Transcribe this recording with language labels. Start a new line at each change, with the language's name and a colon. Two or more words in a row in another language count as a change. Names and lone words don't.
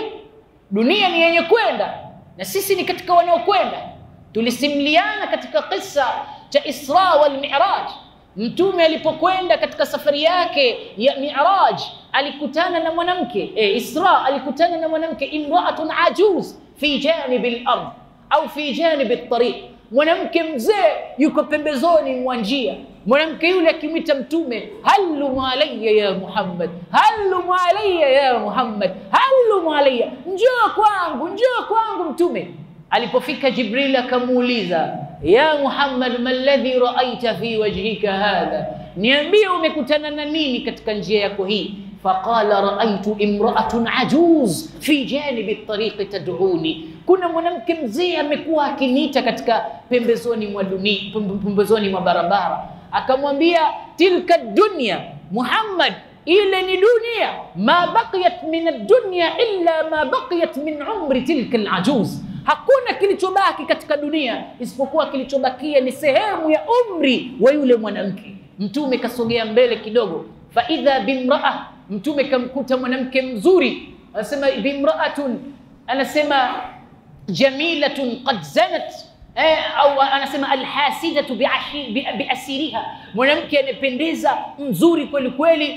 Swahili: Dunia ni yenye kwenda na sisi ni katika wanaokwenda. Tulisimliana katika kisa cha Isra wal Mi'raj. Mtume alipokwenda katika safari yake ya Mi'raj alikutana na mwanamke. Isra alikutana na mwanamke,
Arabic: امرأة عجوز في جانب الأرض أو في جانب الطريق.
Swahili: Mwanamke mzee yuko pembezoni mwa njia. Mwanamke yule akimwita Mtume,
Arabic: هلمّ عليّ يا محمد هلمّ عليّ يا محمد هلمّ عليّ,
Swahili: njoo kwangu Mtume. Alipofika Jibril akamuuliza,
Arabic: يا محمد ما الذي رأيت في وجهك هذا,
Swahili: niambie umekutana na nini katika njia yako hii?
Arabic: فقال رأيت امرأة عجوز في جانب الطريق تدعوني.
Swahili: Kuna mwanamke mzee amekuwa akiniita katika pembezoni mwa dunia, pembezoni mwa barabara. Akamwambia,
Arabic: تلك دنيا
Swahili: Muhammad, ile ni dunia,
Arabic: ما بقيت من الدنيا إلا ما بقيت من عمر تلك العجوز.
Swahili: Hakuna kilichobaki katika dunia isipokuwa kilichobakia ni sehemu ya umri wa yule mwanamke. Mtume kasogea mbele kidogo,
Arabic: فإذا بامرأة,
Swahili: Mtume kamkuta mwanamke mzuri. Anasema bimra'atun, anasema
Arabic: جميلة قد زانت,
Swahili: au anasema
Arabic: الحاسدة بأسرها,
Swahili: mwanamke anapendeza mzuri kweli kweli.